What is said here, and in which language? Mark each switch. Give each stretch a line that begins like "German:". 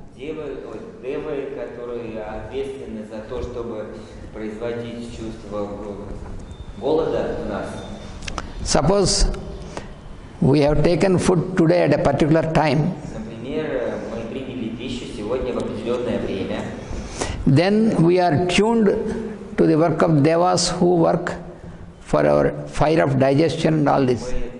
Russian: девы, которые ответственны за то, чтобы производить чувство голода в нас.
English: suppose we have taken food today at a particular time,
Russian: Например, мы приняли пищу сегодня в определенное время,
English: then we are tuned to the work of devas who work for our fire of digestion and all this.